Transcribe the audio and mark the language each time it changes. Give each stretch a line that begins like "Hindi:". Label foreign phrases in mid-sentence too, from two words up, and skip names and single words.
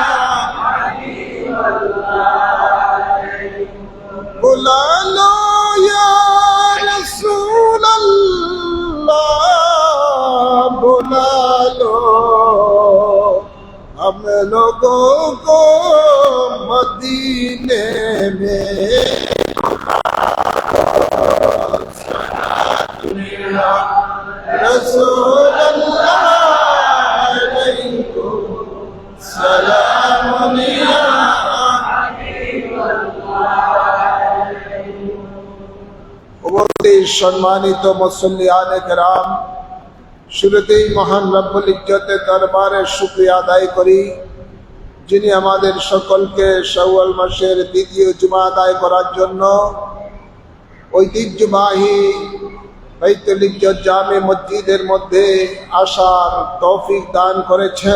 Urdu: بلا لو یا رسول اللہ بلا لو ہم لوگوں کو مدینے میں رسول اللہ علیکم سلام یا
Bangla: সম্মানিত মুসল্লিয়ানে কেরাম, শুরুতেই মহান রব্বুল ইজ্জতের দরবারে শুকরিয়া আদায় করি যিনি আমাদের সকলকে শাওয়াল মাসের দ্বিতীয় জুমা আদায় করার জন্য ঐতিহ্যবাহী বাইতুল ইজ্জত জামে মসজিদের মধ্যে আসার তৌফিক দান করেছেন।